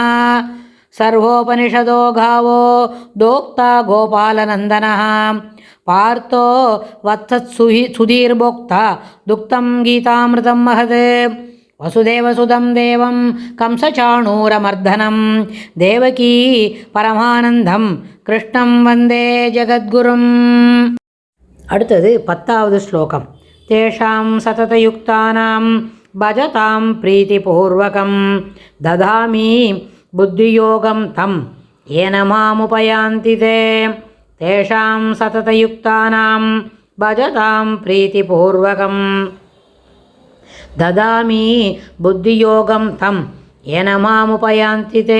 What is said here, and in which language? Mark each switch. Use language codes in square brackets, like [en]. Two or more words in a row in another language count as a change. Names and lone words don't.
[sa] सर्वोपनिषदो गावो दोक्ता गोपालनन्दनः पार्थो वत्सत्सुधीर्भोक्ता दुक्तं गीतामृतं महत्। वसुदेवसुदं देवं कंसचाणूरमर्दनं देवकी परमानन्दं कृष्णं वन्दे जगद्गुरुम्। [ta] அடுத்தது 10வது ஸ்லோகம். [sa] तेषां सततयुक्तानां भजतां प्रीतिपूर्वकम् ददामि बुद्धियोगं तं येन मामुपयान्ति ते. तेषां सततयुक्तानां भजतां प्रीतिपूर्वकम् ददामि बुद्धियोगं तं येन मामुपयान्ति ते.